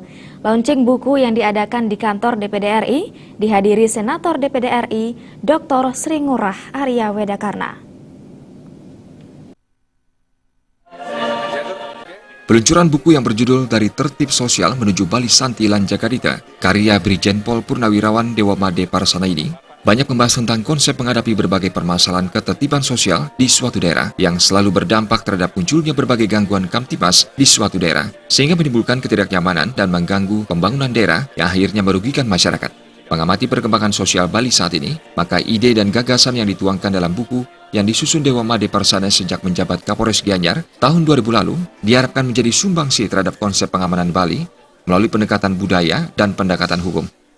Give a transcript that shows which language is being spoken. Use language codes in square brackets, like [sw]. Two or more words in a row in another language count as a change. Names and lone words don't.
[id] Launching buku yang diadakan di kantor DPD RI dihadiri Senator DPD RI Dr. Sri Ngurah Arya Wedakarna. Peluncuran buku yang berjudul Dari Tertib Sosial Menuju Bali Santi Lan Jagadita, karya Brigjen Pol Purnawirawan Dewa Made Parsana ini, banyak membahas tentang konsep menghadapi berbagai permasalahan ketertiban sosial di suatu daerah yang selalu berdampak terhadap munculnya berbagai gangguan kamtibmas di suatu daerah, sehingga menimbulkan ketidaknyamanan dan mengganggu pembangunan daerah yang akhirnya merugikan masyarakat. Mengamati perkembangan sosial Bali saat ini, maka ide dan gagasan yang dituangkan dalam buku yang disusun Dewa Made Parsana sejak menjabat Kapolres Gianyar tahun 2000 lalu diharapkan menjadi sumbangsi terhadap konsep pengamanan Bali melalui pendekatan budaya dan pendekatan hukum.